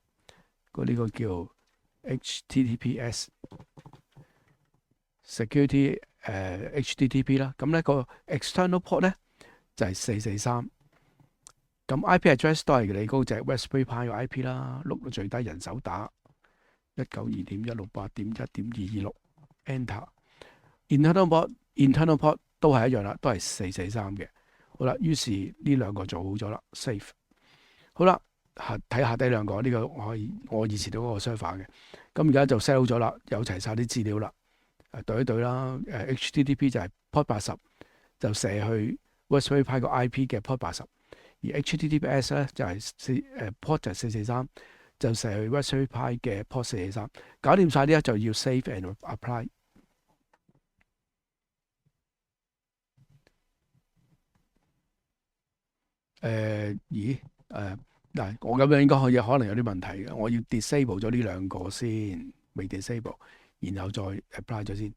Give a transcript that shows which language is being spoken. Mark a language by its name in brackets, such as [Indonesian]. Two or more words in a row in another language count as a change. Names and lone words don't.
[Cantonese] 呢個叫 [English] HTTPS security HTTP [Cantonese] 啦。咁咧個 [English] external port [Cantonese] 咧就係443。咁 [English] IP address [Cantonese] 都係你嗰隻 Raspberry Pi 嘅 IP 啦，碌到最低人手打192.168.1.226 enter。 [English] internal port [Cantonese] 都係一樣啦，都係443嘅。好啦，於是呢兩個做好咗啦 ，save。好啦，睇下低兩個呢個我以前都嗰個 server 嘅。咁而家就 set 好咗啦，有齊晒啲資料啦。對一對啦，HTTP 就係 port 80，就射去 Raspberry Pi 個 IP 嘅 port 80。而 HTTPS 咧就係port 就係443，就射去 Raspberry Pi 嘅 port 443。搞掂晒呢，就要 [English] save and apply。 [Cantonese] 嗱，我咁樣應該可能有啲問題嘅，我要 disable 咗呢兩個先，未 disable， 然後再 apply 咗先。